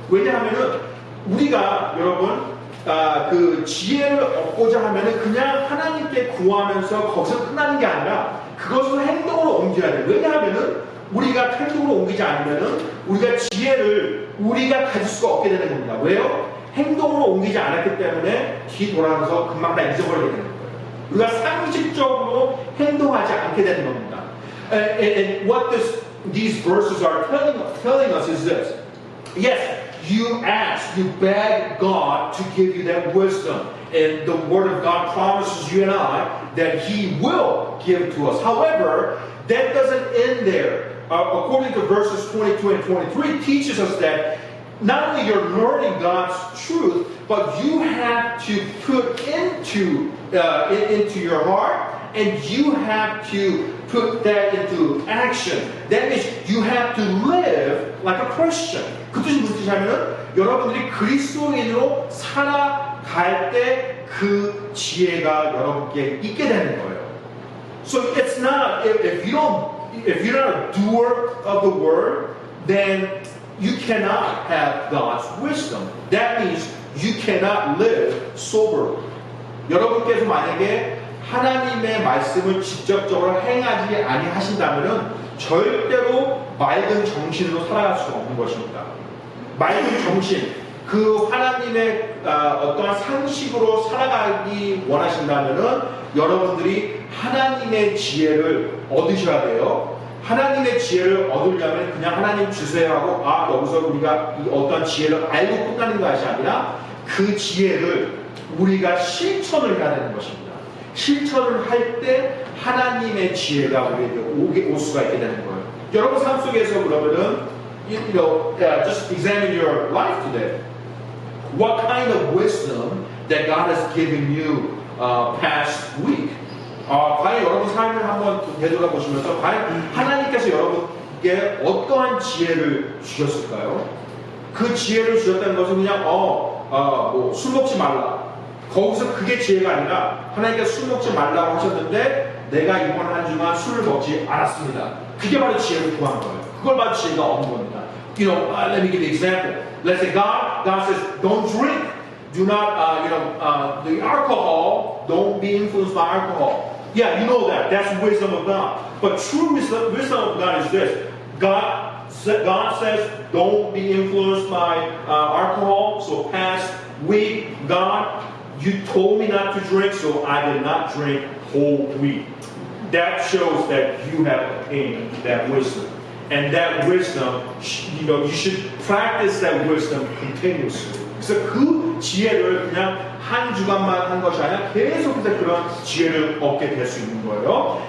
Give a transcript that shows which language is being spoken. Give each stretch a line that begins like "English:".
Korean: 왜냐하면은 우리가 여러분 그 지혜를 얻고자 하면은 그냥 하나님께 구하면서 거기서 끝나는 게 아니라 그것을 행동으로 옮겨야 돼요. 왜냐하면은 우리가 행동으로 옮기지 않으면은 우리가 지혜를 우리가 가질 수가 없게 되는 겁니다. 왜요? 행동으로 옮기지 않았기 때문에 뒤돌아서 금방 다 잊어버리게 되는 거예요. 우리가 상식적으로 행동하지 않게 되는 겁니다.
English: And what these verses are telling us is this. Yes. You ask, you beg God to give you that wisdom. And the Word of God promises you and I that He will give it to us. However, that doesn't end there. According to verses 22 and 23, teaches us that not only you're learning God's truth, but you have to put into your heart, and you have to put that into action. That means you have to live like a Christian.
Korean: 그 뜻이 무슨 뜻이냐면은 여러분들이 그리스도인으로 살아갈 때 그 지혜가 여러분께 있게 되는 거예요.
English: So it's not if you're not a doer of the word, then you cannot have God's wisdom. That means you cannot live soberly.
Korean: 여러분께서 만약에 하나님의 말씀을 직접적으로 행하지 아니하신다면은 절대로 맑은 정신으로 살아갈 수가 없는 것입니다. 맑은 정신, 그 하나님의 어떠한 상식으로 살아가기 원하신다면은 여러분들이 하나님의 지혜를 얻으셔야 돼요. 하나님의 지혜를 얻으려면 그냥 하나님 주세요 하고 여기서 우리가 어떤 지혜를 알고 끝나는 것이 아니라 그 지혜를 우리가 실천을 해야 되는 것입니다. 실천을 할 때 하나님의 지혜가 우리에게 올 수가 있게 되는 거예요. 여러분 삶 속에서 그러면은
English: just examine your life today. What kind of wisdom that God has given you past week?
Korean: 과연 여러분 삶을 한번 되돌아보시면서 과연 하나님께서 여러분께 어떠한 지혜를 주셨을까요? 그 지혜를 주셨다는 것은 그냥 술 먹지 말라. 거기서 그게 지혜가 아니라 하나님께서 술 먹지 말라고 하셨는데 내가 이번 한 주간 술을 먹지 않았습니다. 그게 바로 지혜를 구한 거예요. 그걸 바로 지혜가 얻는 겁니다.
English: Let me give you an example. Let's say God says, don't drink. Do not, the alcohol, don't be influenced by alcohol. Yeah, you know that. That's wisdom of God. But true wisdom of God is this. God says, don't be influenced by alcohol. So past week, God, you told me not to drink, so I did not drink whole week. That shows that you have attained that wisdom. And that wisdom, you should practice that wisdom continuously.
Korean: 그래서 그 지혜를 그냥 한 주간만 한 것이 아니라 계속해서 그런 지혜를 얻게 될 수 있는 거예요.